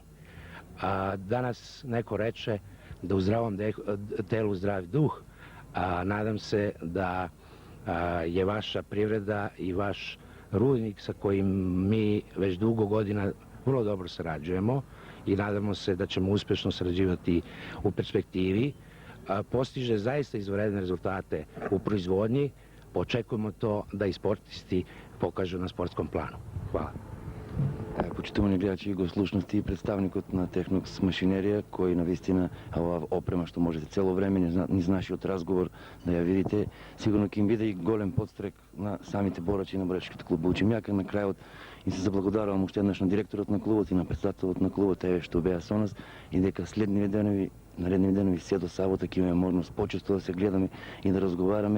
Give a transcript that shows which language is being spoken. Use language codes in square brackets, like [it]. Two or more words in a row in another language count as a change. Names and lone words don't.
[sr] Danas neko reče da u zdravom telu zdrav duh, nadam se da je vaša privreda i vaš rudnik sa kojim mi već dugo godina vrlo dobro sarađujemo i nadamo se da ćemo uspešno sarađivati u perspektivi, postiže zaista izvanredne rezultate u proizvodnji. Očekujemo to da i sportisti pokažu na sportskom planu. Hvala. [mk] Почитувани гледачи, го слушнавте и представникот на Технокс машинерија, кој навистина оваа опрема што можете цело време низ нашиот разговор да ја видите, сигурно ќе им биде и голем подстрек на самите борачи на борачкиот клуб Бучим Јак. На крајот им се заблагодарувам уште еднаш на директорот на клубот и на председателот на клубот, еве што беа со нас, и дека следниви денови, наредниви денови се до сабота ќе имаме можност почесто да се гледаме и да разговараме.